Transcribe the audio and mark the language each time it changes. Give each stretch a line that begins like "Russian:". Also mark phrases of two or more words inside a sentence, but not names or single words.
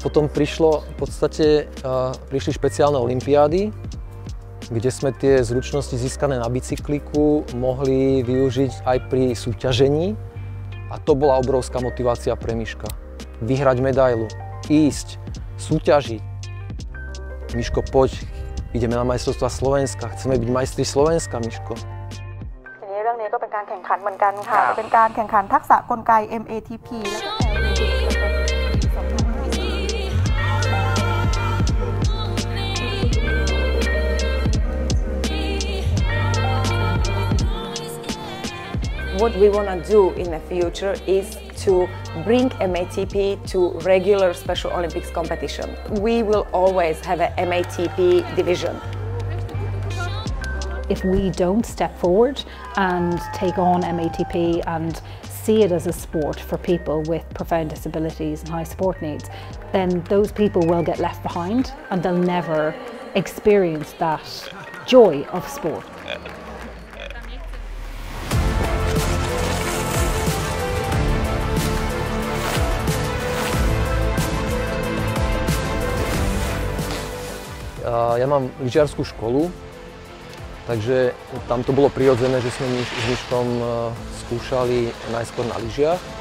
Slovak: Potom prišli špeciálne olympiády, kde sme tie zručnosti získané na bicykliku mohli využiť aj pri súťažení. A to bola obrovská motivácia pre Miška. Vyhrať medailu, ísť, súťažiť. Miško, poď, ideme na majstrovstvá Slovenska, chceme byť majstri Slovenska, Miško.
Thai: เรื่องนี้ก็เป็นการแข่งขันเหมือนกันค่ะเป็นการแข่งขันทักษะกลไก MATP และก็
English: What we want to do in the future is to bring MATP to regular Special Olympics competition. We will always have a MATP division. If we don't step forward and take on MATP and see it as a sport for people with profound disabilities and high support needs, then those people will get left behind and they'll never experience that joy of sport.
Slovak: Ja mám lyžiarsku školu, takže tam to bolo prirodzené, že sme s Miškom skúšali najskôr na lyžiach.